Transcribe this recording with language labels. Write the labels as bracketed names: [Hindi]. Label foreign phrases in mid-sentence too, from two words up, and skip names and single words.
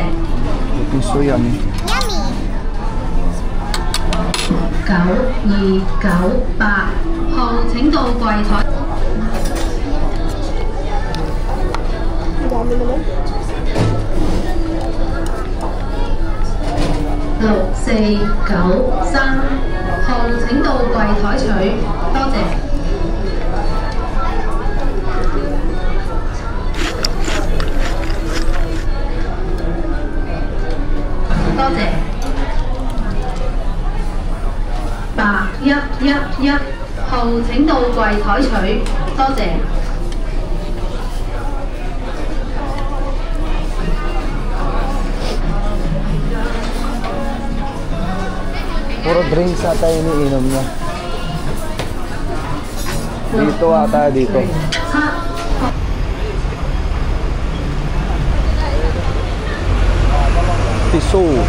[English] Looking so yummy. [Cantonese] 9298 號請到櫃台。 [Filipino] Ang dami naman. [Cantonese] 6493 號請到櫃台取，多謝。多謝。8111號請到櫃台取，多謝。 [Filipino] Puro drinks ata iniinom niya. Dito ata, dito. Tiso.